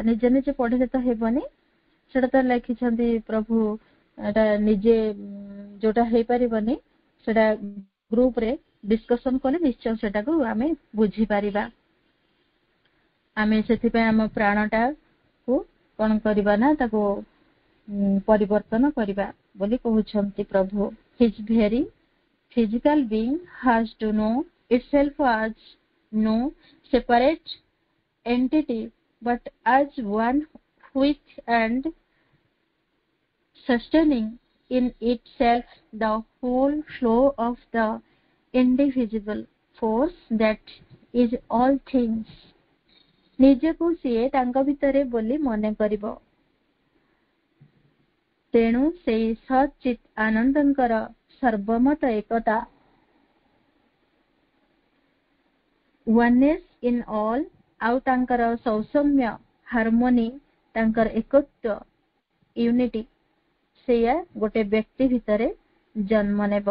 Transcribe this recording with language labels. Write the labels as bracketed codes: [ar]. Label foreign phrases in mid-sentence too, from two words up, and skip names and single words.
[or] ନିଜେ ନିଜେ ପଢିଲେ ତ ହେବନି, ସେଟା ତ ଲେଖିଛନ୍ତି ପ୍ରଭୁ, ଏଟା ନିଜେ ଯୋଉଟା ହେଇପାରିବନି ସେଟା ଗ୍ରୁପରେ ଡିସ୍କସନ କଲେ ନିଶ୍ଚୟ ସେଟାକୁ ଆମେ ବୁଝିପାରିବା। ଆମେ ସେଥିପାଇଁ ଆମ ପ୍ରାଣଟାକୁ କଣ କରିବା ନା ତାକୁ ପରିବର୍ତ୍ତନ କରିବା ବୋଲି କହୁଛନ୍ତି ପ୍ରଭୁ। [en] His very physical being has to know itself as no separate entity, but as one with and sustaining in itself the whole flow of the indivisible force that is all things। [or] ନିଜକୁ ସିଏ ତାଙ୍କ ଭିତରେ ବୋଲି ମନେ କରିବ। ତେଣୁ ସେଇ ସଚିତ୍ ଆନନ୍ଦଙ୍କର ସର୍ବମତ ଏକତା, [en] oneness in all, [or] ଆଉ ତାଙ୍କର ସୌସମ୍ୟ, ହାରମୋନି, ତାଙ୍କର ଏକତ୍ୱ, ୟୁନିଟି, ସେଇଆ ଗୋଟେ ବ୍ୟକ୍ତି ଭିତରେ ଜନ୍ମ ନେବ।